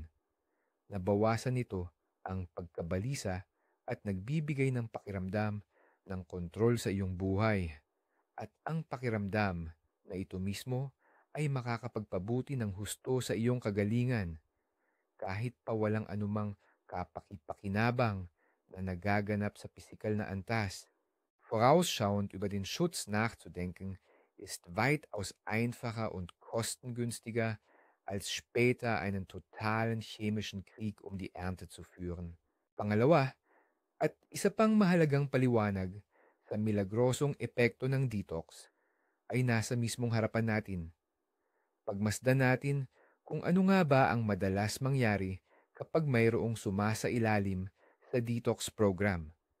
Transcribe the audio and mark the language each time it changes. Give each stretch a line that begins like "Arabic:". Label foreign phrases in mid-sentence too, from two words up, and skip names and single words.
Filipino: Nabawasan nito ang pagkabalisa at nagbibigay ng pakiramdam ng kontrol sa iyong buhay. At ang pakiramdam na ito mismo ay makakapagpabuti ng husto sa iyong kagalingan kahit pa walang anumang kapakipakinabang na nagaganap sa pisikal na antas.
German: Vorausschauend über den Schutz nachzudenken, ist weitaus einfacher und kostengünstiger, als später einen totalen chemischen Krieg um die Ernte zu führen.
Filipino: Pangalawa, at isa pang mahalagang paliwanag sa milagrosong epekto ng detox ay nasa mismong harapan natin. Pagmasdan natin kung ano nga ba ang madalas mangyari kapag mayroong sumasailalim sa detox program.